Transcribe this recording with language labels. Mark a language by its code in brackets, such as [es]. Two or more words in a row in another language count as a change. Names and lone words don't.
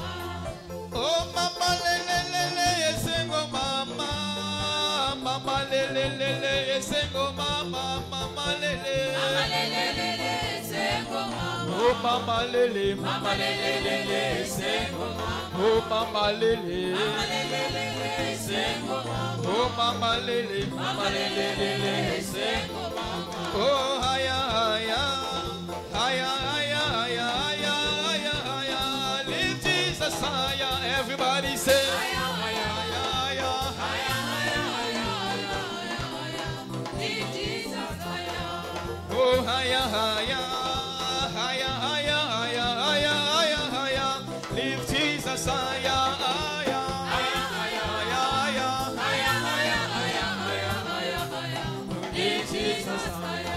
[ln] Oh mama lele lele, yesengo mama, mama lele lele, yesengo mama, mama lele, mama lele lele, yesengo mama. Oh mama lele, mama lele lele, yesengo mama. Oh mama lele, mama lele lele, yesengo mama. Oh mama lele, mama lele lele, yesengo mama. Oh haya haya, haya haya haya haya haya haya, [en] lift Jesus higher. Everybody say higher, higher, higher, higher, higher, higher, higher, lift Jesus higher. Oh higher, higher, higher, higher, higher, higher, higher, higher, lift Jesus higher, higher, higher, higher, higher, higher, higher, higher, higher, higher, lift Jesus higher.